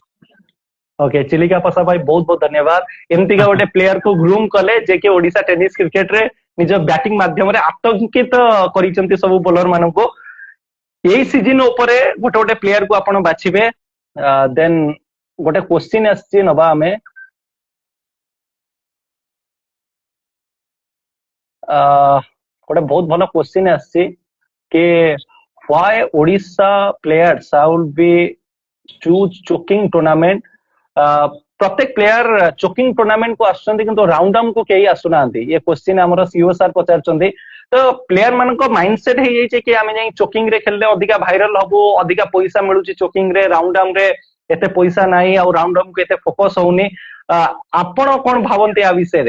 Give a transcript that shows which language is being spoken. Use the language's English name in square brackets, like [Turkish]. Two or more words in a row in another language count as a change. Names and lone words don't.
[Odia] ଓକେ ଚିଲିକା ପସା ଭାଇ ବହୁତ ବହୁତ ଧନ୍ୟବାଦ ଏମିତିକା ଗୋଟେ ପ୍ଲେୟାର କୁ ଗ୍ରୁମ କଲେ ଯେ କି ଓଡିଶା ଟେନିସ କ୍ରିକେଟ ରେ ନିଜ ବ୍ୟାଟିଂ ମାଧ୍ୟମରେ ଆତଙ୍କିତ କରିଛନ୍ତି ସବୁ ବୋଲର ମାନଙ୍କୁ ଏଇ ସିଜିନ ଉପରେ ଗୋଟେ ଗୋଟେ ପ୍ଲେୟାର କୁ ଆପଣ ବାଛିବେ ଦେନ୍ ଗୋଟେ କ୍ୱେଶ୍ଚିନ୍ ଆସିଛି ନବା ଆମେ ଗୋଟେ ବହୁତ ଭଲ କ୍ୱେଶ୍ଚିନ୍ ଆସିଛି କି [English] why Odisha players should be choose choking tournament [Odia] ପ୍ରତ୍ୟେକ ପ୍ଲେୟାର ଚୋକିଂ ଟୁର୍ଣ୍ଣାମେଣ୍ଟ କୁ ଆସୁଛନ୍ତି କିନ୍ତୁ [English] round down [Odia] କୁ କେହି ଆସୁନାହାନ୍ତି ଏ କ୍ୱେଶ୍ଚିନ୍ ଆମର [English] CEO sir [Odia] ପଚାରୁଛନ୍ତି ତ ପ୍ଲେୟାର ମାନଙ୍କ [English] mind set [Odia] ହେଇଯାଇଛି କି ଆମେ ଯାଇ ଚୋକିଂ ରେ ଖେଳିଲେ ଅଧିକା ଭାଇରାଲ ହବୁ ଅଧିକା ପଇସା ମିଳୁଛି ଚୋକିଂ ରେ [English] round down [Odia] ରେ ଏତେ ପଇସା ନାହିଁ ଆଉ [English] round down [Odia] କୁ ଏତେ ଫୋକସ ହଉନି ଆପଣ କଣ ଭାବନ୍ତି ଆ ବିଷୟରେ?